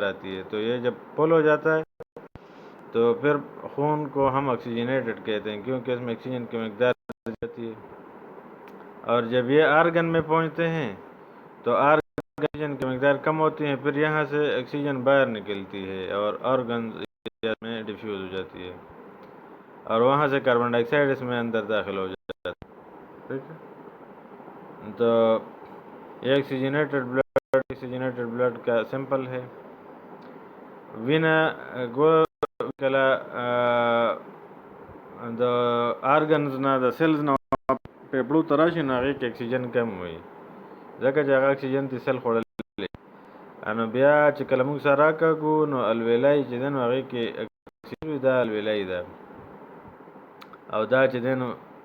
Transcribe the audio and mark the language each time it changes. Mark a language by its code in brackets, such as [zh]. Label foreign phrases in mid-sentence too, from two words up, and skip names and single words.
[ur] آتی ہے، تو یہ جب پل ہو جاتا ہے تو پھر خون کو ہم آکسیجنیٹڈ کہتے ہیں، کیونکہ اس میں آکسیجن کی مقدار بڑھ جاتی ہے، اور جب یہ آرگن میں پہنچتے ہیں تو آکسیجن کی مقدار کم ہوتی ہے، پھر یہاں سے آکسیجن باہر نکلتی ہے اور آرگنز میں ڈیفیوز ہو جاتی ہے، اور وہاں سے کاربن ڈائی آکسائڈ اس میں اندر داخل ہو جاتا ہے، ٹھیک ہے؟ تو یہ [en] oxygenated blood [ur] کا سمپل ہے. [ps] وینا ګوکله د آرګنز نه د سیلز نه پیپړو ته راشي نو هغې کې اکسیجن کم وي، ځکه چې هغه اکسیجن ته سیل خوړلی، نو بیا چې کله موږ سر راکاږو نو الویلی چې دی نو هغې کې اکسیجن وي، دا الویلی ده، او دا چې دی نو